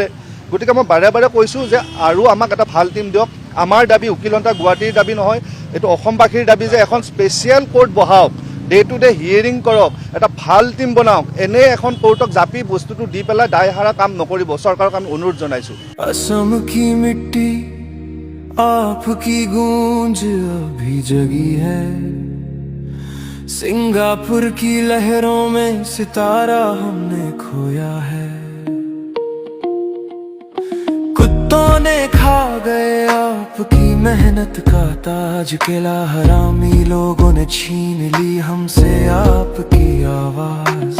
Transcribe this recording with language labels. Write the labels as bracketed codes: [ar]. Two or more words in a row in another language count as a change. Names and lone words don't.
[as] গতিকে মই বাৰে বাৰে কৈছোঁ যে আৰু আমাক এটা ভাল টিম দিয়ক। আমাৰ দাবী উকিল সন্থা গুৱাহাটীৰ দাবী নহয়, এইটো অসমবাসীৰ দাবী যে এখন [en] special court [as] বহাওক, [en] day to day hearing [as] কৰক, এটা ভাল টিম বনাওক। এনে এখন কোৰ্টক জাপি বস্তুটো দি পেলাই দায় সাৰা কাম নকৰিব। চৰকাৰক আমি অনুৰোধ জনাইছোঁ। [hi] असम की मिट्टी आपकी गूंज अभी जगी है, सिंगापुर की लहरों में सितारा हमने खोया है। कुत्तों ने खा गए आपकी मेहनत का ताज, किला हरामी लोगों ने छीन ली हमसे आपकी आवाज।